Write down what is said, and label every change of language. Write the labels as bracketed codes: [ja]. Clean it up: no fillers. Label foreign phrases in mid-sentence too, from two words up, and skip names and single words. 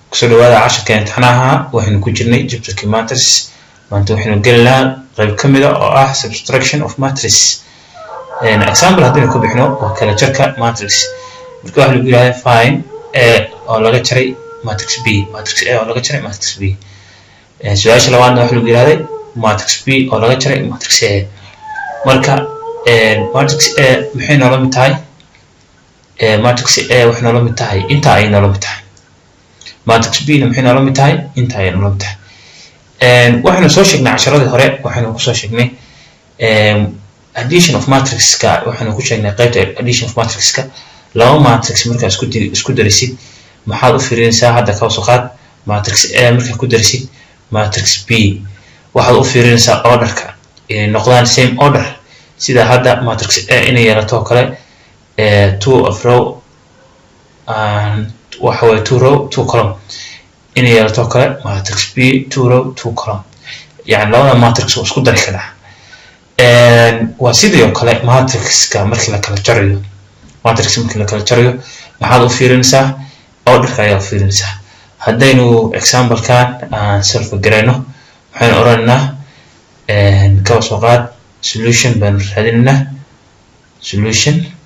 [so] kusoo dhawaada casharka imtixaanaha waxaynu ku jirnay jabtarkii matrix maanta waxaynu gelinaa qayb ka mid ah oo ah [en] subtraction of matrix example [so] haddaynu ku bixino waa kala jarka matrix marka waxa lagu yiraahdaa [en] find a [so] oo laga jaray matrix b matrix a oo laga jaray matrix b su'aasha labaadna waxa lagu yiraahdaa matrix b oo laga jaray matrix a marka matrix a maxay noola mid tahay matrix a waxay noola mid tahay inta ay noola mid tahay matrix b maxay noola mid tahay inta ay noola mid tahay waxaynu soo sheegnay casharadii hore waxaynu ku soo sheegnay [en] addition of matrix [so] ka waxaynu ku sheegnay qaybta [en] addition of matrix [so] ka laba matrix marka isku darisid maxaad u fiirinaysaa hadda ka soo qaad matrix a marka ku darisid matrix b waxaad u fiirinaysaa orderka inay noqdaan [en] same order [so] sida hadda matrix a inay yeelato kale [en] two of row and [so] waxa way [en] two row two column [so] inay yeelato kale matrix b [en] two row two column [so] yani labada matrix oo isku dari kara waa sidoo kale matrix ka markii la kala jarayo matrix markii la kala jarayo maxaad u fiirinaysaa orderka ayaa u fiirinaysaa haddaynu example kan aan solve gareyno waxaan oranaynaa ka soo qaad solution baan raadinaynaa solution